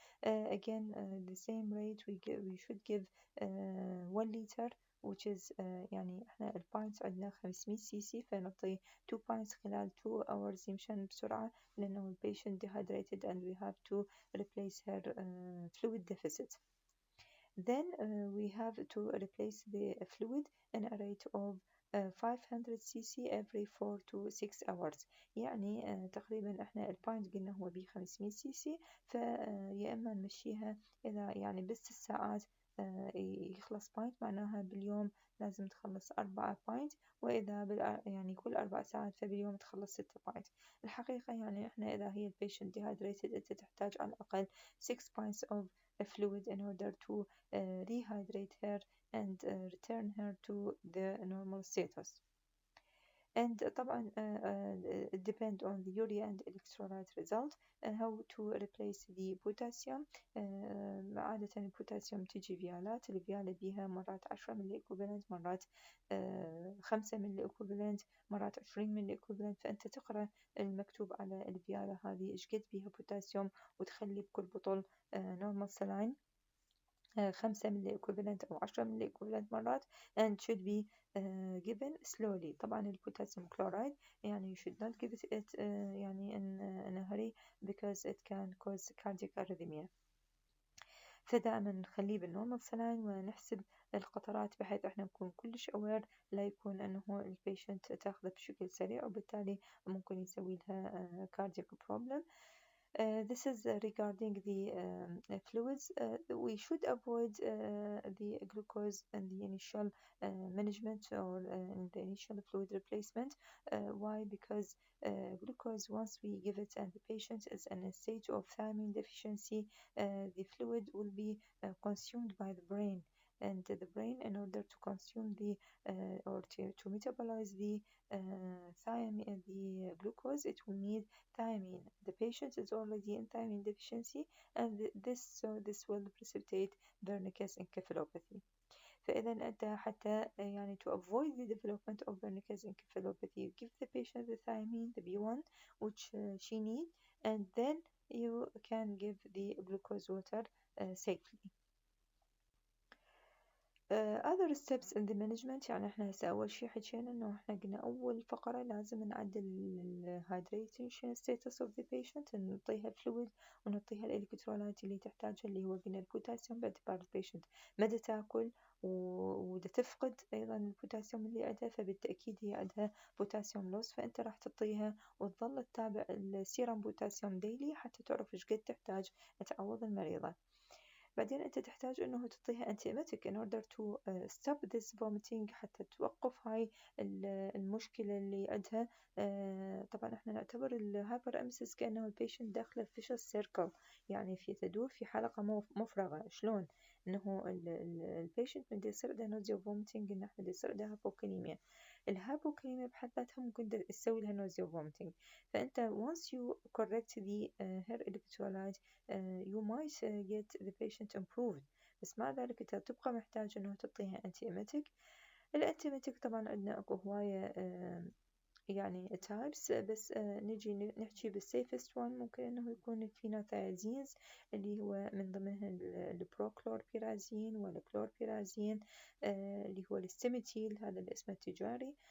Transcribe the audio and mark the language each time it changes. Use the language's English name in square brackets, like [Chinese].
[English] Again, the same rate we should give 1 liter, which is [Arabic] يعني احنا الباينتس عندنا 500 سي سي، فنعطي [English] 2 pints خلال 2 hours [Arabic] يمشان بسرعة لأنه البيشنت [English] dehydrated and we have to replace her fluid deficit. Then we have to replace the fluid in a rate of 500 cc every 4 to 6 hours. [Arabic] يعني تقريبا احنا الباينت قلنا هو ب 500 سي سي، فيا اما نمشيها اذا يعني بست ساعات يخلص باينت، معناها باليوم لازم تخلص 4 باينت، وإذا يعني كل 4 ساعات فباليوم تخلص 6 باينت. الحقيقة يعني إحنا إذا هي البيشنت [English] dehydrated [Arabic] أنت تحتاج على الأقل [English] 6 pints of fluid in order to rehydrate her and return her to the normal status. And طبعا it depend on the urea and electrolyte result. How to replace the potassium. [Arabic] عادة البوتاسيوم تيجي فيالات، الفيالة بيها مرات 10 ملي equivalent، مرات 5 ملي equivalent، مرات 20 ملي equivalent. فأنت تقرأ المكتوب على الفيالة هذه إيش قد بيها بوتاسيوم، وتخلي بكل بطل normal saline 5 ملي equivalent أو 10 ملي equivalent مرات، [English] and should be given slowly. [Arabic] طبعا البوتاسيوم كلورايد يعني [English] you should not give it يعني in a hurry because it can cause cardiac arrhythmia. [Arabic] فدائما نخليه بالنورمال سلاين ونحسب القطرات بحيث احنا نكون كلش aware، لا يكون انه البيشنت تاخذه بشكل سريع وبالتالي ممكن يسوي لها cardiac problem. [English] This is regarding the fluids. We should avoid the glucose in the initial management or in the initial fluid replacement. Why? Because glucose, once we give it and the patient is in a state of thiamine deficiency, the fluid will be consumed by the brain. And the brain, in order to consume the or to metabolize the thiamine, the glucose, it will need thiamine. The patient is already in thiamine deficiency, and this will precipitate Wernicke's encephalopathy. [Arabic] فإذا أنت حتى يعني [English] to avoid the development of Wernicke's encephalopathy, give the patient the thiamine, the B1, which she needs, and then you can give the glucose water safely. other steps in the management. [Arabic] يعني احنا هسه أول شي حكينا إنه احنا قلنا أول فقرة لازم نعدل ال [English] hydration status of the patient، [Arabic] نعطيها fluid ونعطيها الإلكترولايت اللي تحتاجها، اللي هو قلنا البوتاسيوم، باعتبار البيشنت مدى تاكل ودا تفقد أيضا البوتاسيوم اللي عندها، فبالتأكيد هي عندها بوتاسيوم لوس، فأنت راح تعطيها وتظل تتابع السيرم بوتاسيوم ديلي حتى تعرف إيش قد تحتاج تعوض المريضة. بعدين أنت تحتاج إنه تعطيها [English] antiemetic in order to stop this vomiting، [Arabic] حتى توقف هاي المشكلة اللي عندها. طبعا احنا نعتبر الهايبراميسيس كأنه البيشنت داخله في vicious circle، يعني تدور في حلقة مفرغة. شلون؟ إنه البيشنت من يصير عنده nausea vomiting، إن احنا يصير عنده هايبوكاليميا. الهايبوكاليميا بحد ذاتها ممكن تسوي لها nausea vomiting. [English] فأنت once you correct the her electrolyte you might get the patient improved، [Arabic] بس مع ذلك انت تبقى محتاج انه تعطيها [English] antiemetic. [Arabic] الانتيميتك طبعا عندنا اكو هواية يعني types، بس نجي نحكي بالسيفست وان ممكن انه يكون الفينوثايازينز، اللي هو من ضمنها البروكلوربيرازين والكلوربيرازين، اللي هو الستيميتيل، هذا الاسم التجاري.